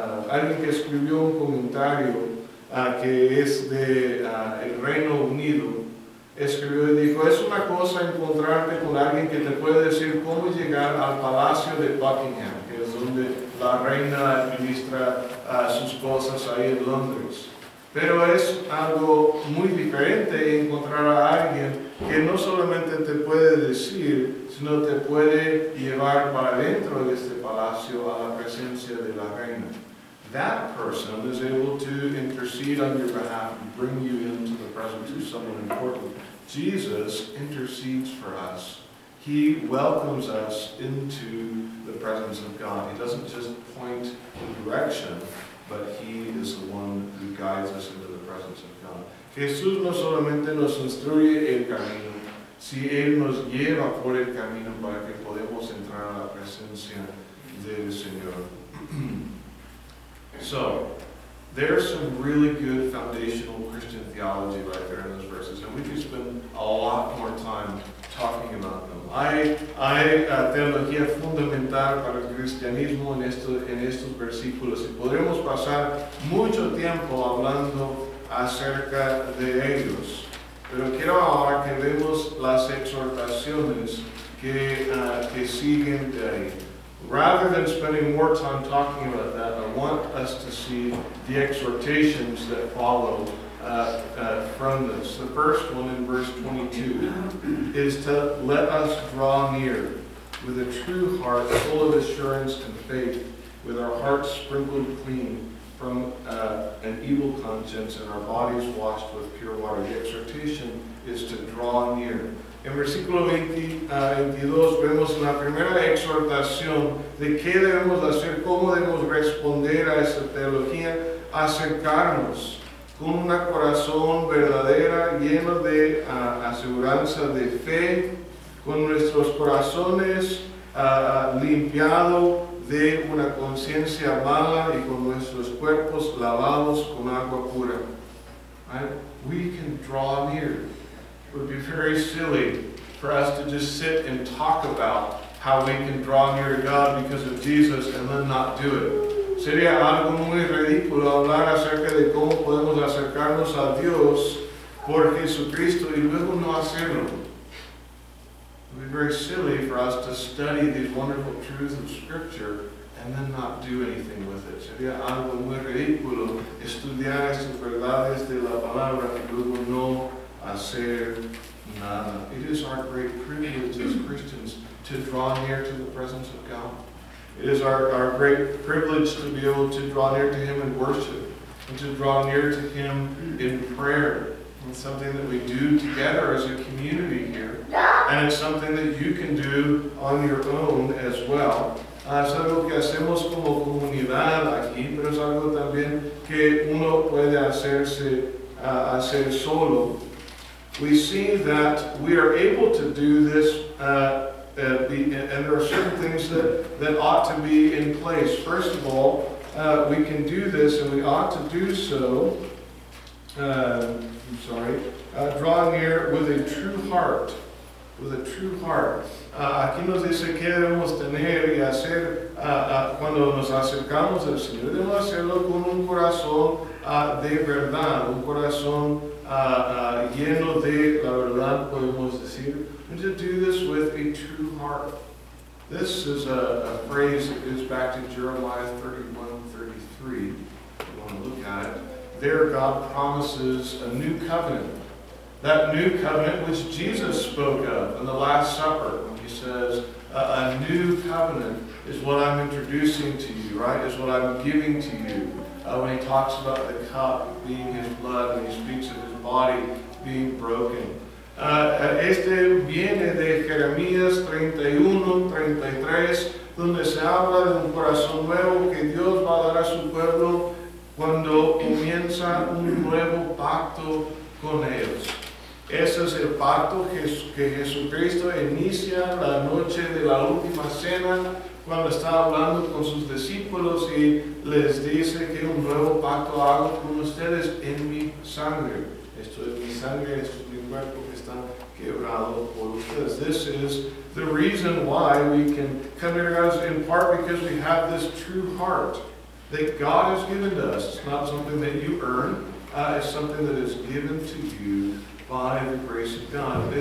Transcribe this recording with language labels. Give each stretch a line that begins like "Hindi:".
Spanish: Alguien que escribió un comentario que es de el Reino Unido, escribió y dijo: es una cosa encontrarte con alguien que te puede decir cómo llegar al Palacio de Buckingham, que es donde la reina administra sus cosas ahí en Londres. Pero es algo muy diferente encontrar a alguien que no solamente te puede decir, sino te puede llevar para dentro de este palacio a la presencia de la reina.
English: That person is able to intercede on your behalf and bring you into the presence of someone important. Jesus intercedes for us. He welcomes us into the presence of God. He doesn't just point the direction, but he is the one who guides us into the presence of God.
Spanish: Jesús no solamente nos instruye el camino, si Él nos lleva por el camino para que podamos entrar a la presencia del Señor.
English: So, there's some really good foundational Christian theology right there in those verses, and we could spend a lot more time talking about them.
Spanish: Hay teología fundamental para el cristianismo en estos versículos y podremos pasar mucho tiempo hablando acerca de ellos. Pero quiero ahora que vemos las exhortaciones que siguen de ahí.
English: Rather than spending more time talking about that, I want us to see the exhortations that follow from this. The first one in verse 22 is to let us draw near with a true heart full of assurance and faith, with our hearts sprinkled clean from an evil conscience and our bodies washed with pure water. The exhortation is to draw near.
Spanish: En versículo 22 vemos la primera exhortación de qué debemos hacer, cómo debemos responder a esta teología: acercarnos con un corazón verdadero, lleno de aseguranza de fe, con nuestros corazones limpiados de una conciencia mala y con nuestros cuerpos lavados con agua pura.
English: Right? We can draw near. It would be very silly for us to just sit and talk about how we can draw near to God because of Jesus and then not do it.
Spanish: Sería algo muy ridículo hablar acerca de cómo podemos acercarnos a Dios por Jesucristo y luego no hacerlo.
English: It would be very silly for us to study these wonderful truths of Scripture and then not do anything with it.
Spanish: Sería algo muy ridículo estudiar estas verdades de la palabra y luego no hacer Nada.
English: It is our great privilege as Christians to draw near to the presence of God. It is our great privilege to be able to draw near to Him in worship and to draw near to Him in prayer. It's something that we do together as a community here. And it's something that you can do on your own as well.
Spanish: Es algo que hacemos como comunidad aquí, pero es algo también que uno puede hacer solo.
English: We see that we are able to do this, and there are certain things that ought to be in place. First of all, we can do this, and we ought to do so, draw near with a true heart. With a true heart.
Spanish: Aquí nos dice que debemos tener y hacer cuando nos acercamos al Señor. Debemos hacerlo con un corazón de verdad, un corazón lleno de la verdad, podemos decir.
English: And to do this with a true heart. This is a phrase that goes back to Jeremiah 31:33. You want to look at it. There God promises a new covenant. That new covenant which Jesus spoke of in the Last Supper, when He says, a new covenant is what I'm introducing to you, right? Is what I'm giving to you. When He talks about the cup being His blood, when He speaks of His body being broken.
Spanish: Este viene de Jeremías 31:33, donde se habla de un corazón nuevo que Dios va a dar a su pueblo cuando comienza un nuevo pacto con ellos. Ese es el pacto que Jesucristo inicia la noche de la última cena, cuando está hablando con sus discípulos y les dice que un nuevo pacto hago con ustedes en mi sangre. Esto es mi sangre, esto es mi cuerpo que está quebrado por ustedes.
English: This is the reason why we can come here, guys, in part because we have this true heart that God has given to us. It's not something that you earn, it's something that is given to you by the grace of God.